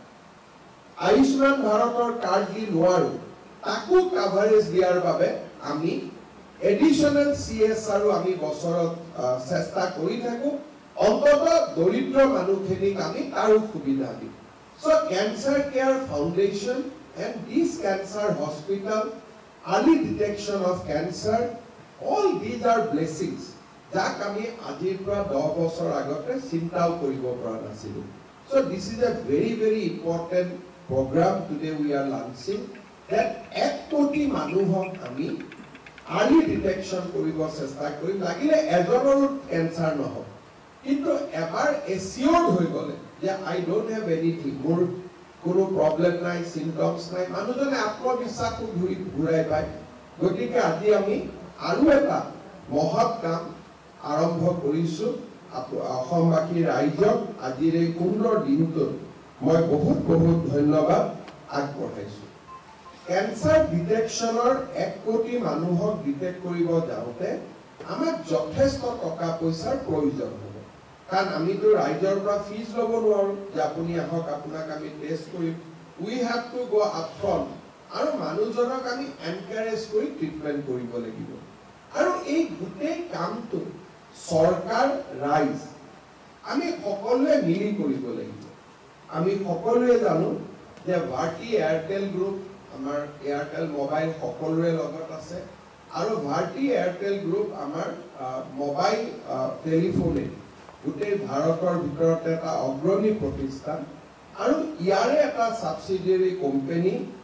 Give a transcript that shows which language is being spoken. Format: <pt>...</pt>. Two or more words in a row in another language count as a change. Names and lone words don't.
<as>আয়ুষ্মান ভাৰতৰ কাৰ্ড দি নোৱাৰো তাকো কাভাৰেজ দিয়াৰ বাবে আমি এডিশনাল CSR আমি বছৰত চেষ্টা কৰি থাকো অন্তত দৰিদ্ৰ মানুহখিনিক আমি তাৰো সুবিধা দিম সো কেঞ্চাৰ কেয়াৰ ফাউণ্ডেশ্যন</as> <en>and this cancer hospital early detection of cancer all these are blessings</en> <as>যাক আমি আজিৰ পৰা 10 বছৰ আগতে চিন্তাও কৰিব পৰা nasilu</as> <en>so this is a very important program today we are launching that</en> <as>1 কোটি মানুহক আমি</as> <en>early detection</en> <as>কৰিব চেষ্টা কৰিম লাগিলে এজনৰ cancer নহ'ব কিন্তু এবাৰ assured হৈ গ'লে যে</as> <en>I don't have anything</en> <as>more কোনো প্রবলেম নাই সিম্পটমস নাই মানুষজনে আত্মবিশ্বাস ঘূৰাই পায় গতিকে আজি আমি আৰু এটা মহৎ কাম আৰম্ভ কৰিছো অসমবাসী ৰাইজক আজিৰ এই সুন্দৰ দিনটোত মই বহুত ধন্যবাদ আগবঢ়াইছো কেঞ্চাৰ ডিটেকশ্যনৰ 1 কোটি মানুহক ডিটেক্ট কৰিব যাওঁতে আমাক যথেষ্ট টকা পইচাৰ প্ৰয়োজন হ'ব কাৰণ আমিতো ৰাইজৰ পৰা ফিজ ল'ব নোৱাৰো যে আপুনি আহক আপোনাক আমি টেষ্ট কৰিম</as> <en>we have to go up front</en> <as>আৰু মানুহজনক আমি এনকাৰেজ কৰি ট্ৰিটমেণ্ট কৰিব লাগিব আৰু এই গোটেই কামটো চৰকাৰ ৰাইজ আমি সকলোৱে মিলি কৰিব লাগিব আমি সকলোৱে জানো যে ভাৰতী এয়াৰটেল গ্ৰুপ আমাৰ এয়াৰটেল মোবাইল সকলোৰে লগত আছে আৰু ভাৰতী এয়াৰটেল গ্ৰুপ আমাৰ মোবাইল টেলিফোনে গোটেই ভাৰতৰ ভিতৰত এটা অগ্ৰণী প্ৰতিষ্ঠান আৰু ইয়াৰে এটা সাবসিডিয়াৰী কোম্পানী</as>